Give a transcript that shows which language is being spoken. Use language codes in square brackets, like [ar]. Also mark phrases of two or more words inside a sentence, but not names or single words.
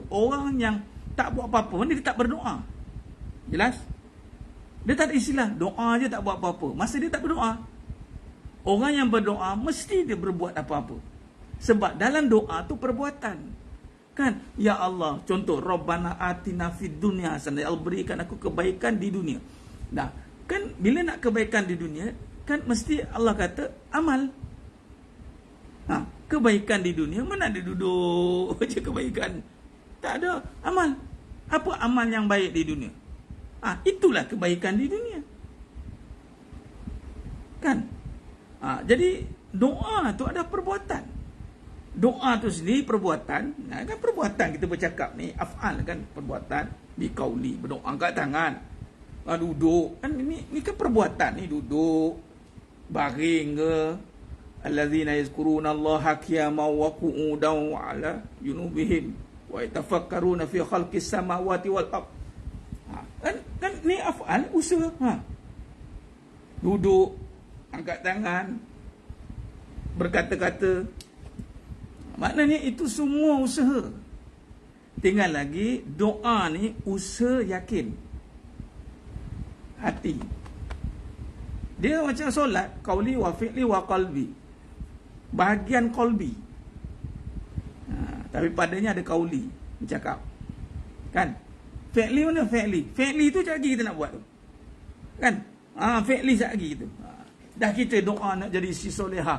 [ms] Orang yang tak buat apa-apa dia tak berdoa. Jelas? Dia tak ada istilah doa je tak buat apa-apa. Masa dia tak berdoa. Orang yang berdoa mesti dia berbuat apa-apa. Sebab dalam doa tu perbuatan. Kan? Ya Allah, contoh [ar] ربنا آتنا في الدنيا حسنة. [ms] Ya Allah, berikan aku kebaikan di dunia. Nah, kan bila nak kebaikan di dunia, kan mesti Allah kata amal. Kebaikan di dunia mana ada duduk je kebaikan. Tak ada amal. Apa amal yang baik di dunia? Itulah kebaikan di dunia. Kan? Jadi doa tu ada perbuatan. Doa tu sendiri perbuatan. Kan perbuatan kita bercakap ni af'al kan, perbuatan biqauli, berdoa angkat tangan. Duduk. Kan ni kan perbuatan ni, duduk, baring ke, [ar] الذين يذكرون الله قياما وقعودا وعلى جنوبهم ويتفكرون في خلق السماوات والأرض. [ms] Kan ni af'al, usaha. Duduk, angkat tangan, berkata-kata. Maknanya itu semua usaha. Tinggal lagi doa ni usaha yakin. Hati. Dia macam solat, [ar] قولي وفعلي وقلبي. [ms] Bahagian qalbi. Tapi padanya ada qauli, bercakap. Kan? Fi'li mana fi'li? Fi'li tu sekejap lagi kita nak buat tu. Kan? Fi'li sekejap lagi tu. Dah kita doa nak jadi isteri solehah.